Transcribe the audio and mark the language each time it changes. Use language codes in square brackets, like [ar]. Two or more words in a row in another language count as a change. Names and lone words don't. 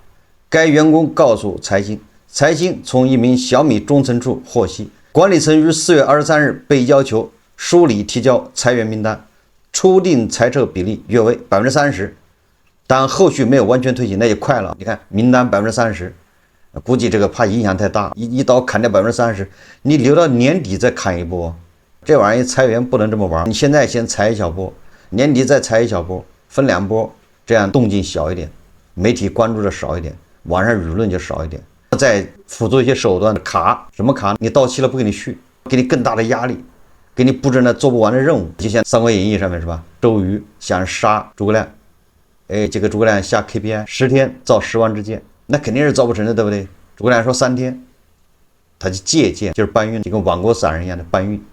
[zh] 該員工告訴財新，財新從一名小米中層處獲悉，管理層於4月23日被要求梳理提交裁員名單，初定裁撤比例約為30%，但後續沒有完全推行，那也快了。你看名單30%，估計這個怕影響太大，一刀砍掉30%，你留到年底再砍一波。這玩意裁員不能這麼玩，你現在先裁一小波，年底再裁一小波，分2波，這樣動靜小一點，媒體關注的少一點，網上輿論就少一點。再輔助一些手段，卡什麼卡？你到期了不給你續，給你更大的壓力，給你布置了做不完的任務。就像《三國演義》上面是吧？周瑜想殺諸葛亮，這個諸葛亮下 KPI 10天造10萬支箭，那肯定是造不成的，對不对？諸葛亮說3天，他就借箭，就是搬運，就跟网国散人一樣的搬運。